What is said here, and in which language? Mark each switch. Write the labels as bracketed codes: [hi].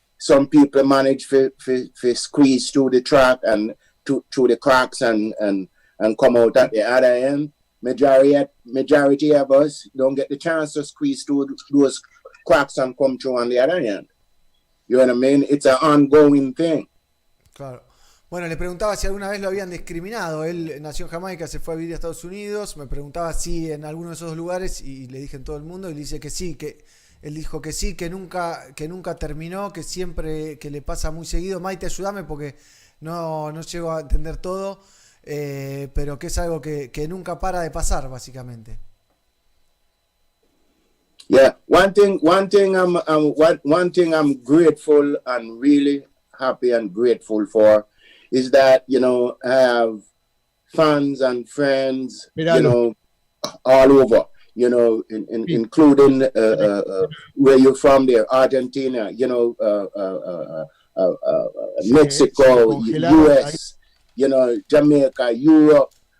[en] Some people manage to squeeze through the track and through the cracks and come out at the other end. Majority of us don't get the chance to squeeze through those cracks and come through on the other end. You know what I mean? It's an ongoing thing. [es] Claro. Bueno, le preguntaba si alguna vez lo habían discriminado. Él nació en Jamaica, se fue a vivir a Estados Unidos. Me preguntaba si en alguno de esos dos lugares, y le dije en todo el mundo, y le dice que sí, que él dijo que sí, que nunca terminó, que siempre, que le pasa muy seguido. Maite, ayúdame porque no llego a entender todo, pero que es algo que nunca para de pasar, básicamente. [en] Yeah, one thing I'm grateful and really happy and grateful for is that, you know, I have fans and friends, you know, all over, you know, including where you're from there, Argentina, you know, Mexico, US, you know, Jamaica, Europe,